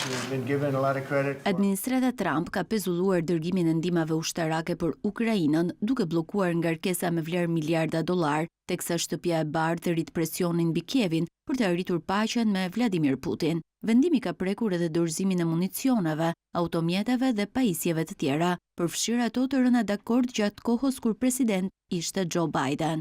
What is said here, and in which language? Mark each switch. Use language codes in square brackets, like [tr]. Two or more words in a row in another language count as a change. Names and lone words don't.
[en] We've been given a lot of credit for... [sq] Administrata Trump ka pezulluar dërgimin e ndihmave ushtarake për Ukrainën, duke bllokuar ngarkesa me vlerë miliarda dollar, teksa Shtëpia e Bardhë rrit presionin mbi Kievin për të arritur paqen me Vladimir Putin. Vendimi ka prekur edhe dorëzimin e municioneve, automjeteve dhe pajisjeve të tjera, përfshirë ato të rëna dakord gjatë kohës kur president ishte Joe Biden.